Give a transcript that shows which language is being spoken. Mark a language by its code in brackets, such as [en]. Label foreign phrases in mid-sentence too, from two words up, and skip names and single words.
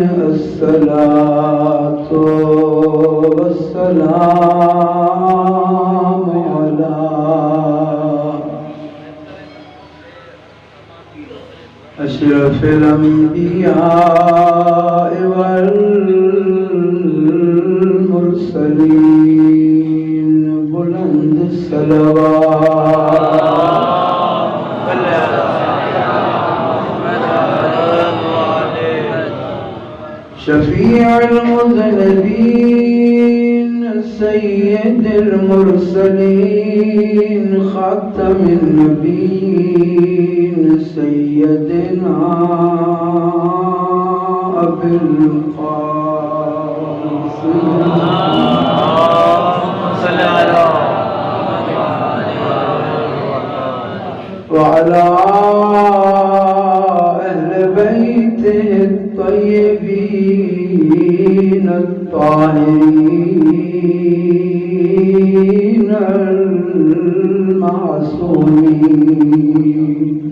[ar] الصلاة والسلام على أشرف الأنبياء والمرسلين. [sd] बुलंद सलवात [ar] شفيع المذنبين سيد المرسلين خاتم النبيين سيدنا أبو القاسم وعلى أهل بيته الطيبين الطاهرين المعصومين।